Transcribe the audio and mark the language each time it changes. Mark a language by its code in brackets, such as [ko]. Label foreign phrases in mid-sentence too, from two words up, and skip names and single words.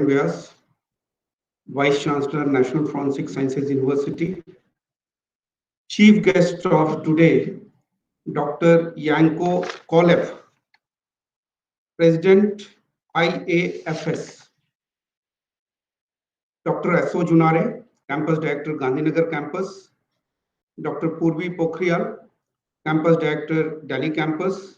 [en] Vyas, Vice Chancellor, National Forensic Sciences University. Chief guest of today, Dr. Yanko Kolev, President IAFS. Dr. Asha Junare, Campus Director, Gandhinagar Campus. Dr. Purvi Pokhriyal, Campus Director, Delhi Campus.